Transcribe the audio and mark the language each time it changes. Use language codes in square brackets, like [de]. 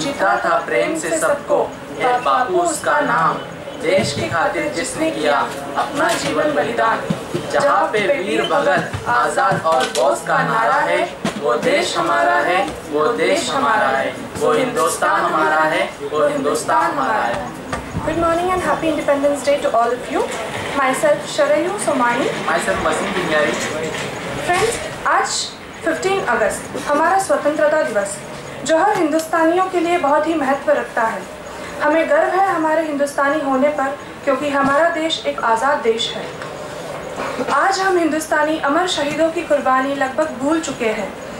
[hi] जीता था प्रेम से सबको, है बापू उसका नाम। देश की खातिर जिसने किया अपना जीवन बलिदान। जहाँ पे वीर भगत आजाद और बोस का नारा है, वो देश हमारा है, वो देश हमारा है। वो हिंदुस्तान हमारा है, वो हिंदुस्तान हमारा है। [en] Good morning and happy Independence Day to all of you. Myself Sharayu Somani. Myself Wasim Binyari. [hi] Friends, आज 15 अगस्त हमारा स्वतंत्रता दिवस, जो हर हिंदुस्तानियों के लिए बहुत ही महत्व रखता है। हमें गर्व है हमारे हिंदुस्तानी होने पर, क्योंकि हमारा देश एक आज़ाद देश है। आज हम हिंदुस्तानी अमर शहीदों की कुर्बानी लगभग भूल चुके हैं।